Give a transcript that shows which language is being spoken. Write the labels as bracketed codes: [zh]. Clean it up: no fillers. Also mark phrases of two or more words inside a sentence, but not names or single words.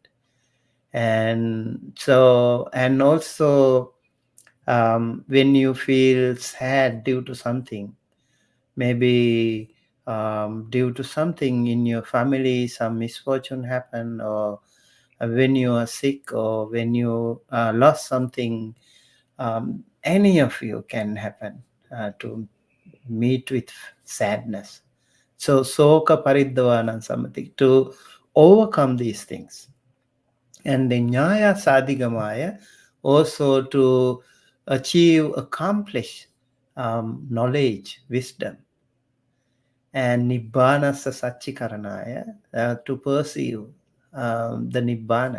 [en] And so, and also, when you feel sad due to something, maybe due to something in your family, some misfortune happened, or when you are sick, or when you lost something, any of you can happen to meet with sadness. [pi] So soka paridhavana samati, [en] to overcome these things. And the [pi] nyaya sadhigamaya, [en] also to accomplish knowledge, wisdom. And [pi] nibbana satchikaranaya, [en] to perceive the nibbana.